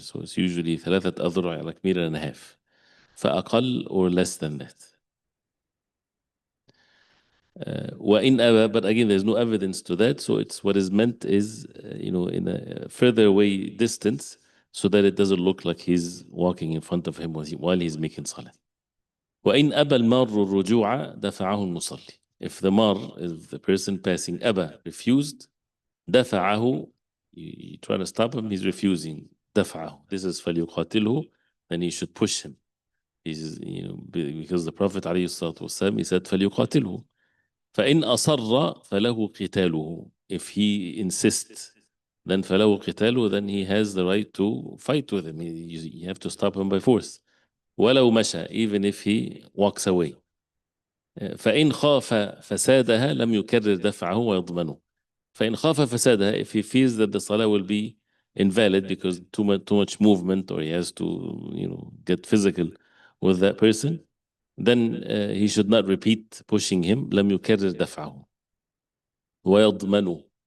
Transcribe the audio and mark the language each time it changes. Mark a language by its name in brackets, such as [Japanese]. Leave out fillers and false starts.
[English] So it's usually [Arabic] ثلاثة أذرع, [English] like meter and a half. [Arabic] فأقل, [English] or less than that. [Arabic] وإن أبى, [English] but again, there's no evidence to that. So it's what is meant is, in a further away distance so that it doesn't look like he's walking in front of him while he's making salah. [Arabic] وإن أبى المار الرجوع دفعه المصلي. [English] If the mar, if the person passing, [Arabic] أبى, [English] refused, [Arabic] دفعه, [English] you try to stop him, he's refusing. [Arabic] دفعه. [English] This is [Arabic] فليقاتله, [English] then he should push him. He's, because the Prophet [Arabic] عليه الصلاة والسلام, [English] he said فليقاتله. [Arabic] فإن أصر فله قتاله. [English] If he insists, then [Arabic] فله قتاله, [English] then he has the right to fight with him. You have to stop him by force. [Arabic] ولو مشى, [English] even if he walks away. [Arabic] فإن خاف فسادها لم يكرر دفعه ويضمنه. فإن خاف فسادها, [English] if he feels that the salah will be invalid because too much movement, or he has to get physical with that person, then he should not repeat pushing him. [Arabic] لم يكرر دفعه ويضمنه.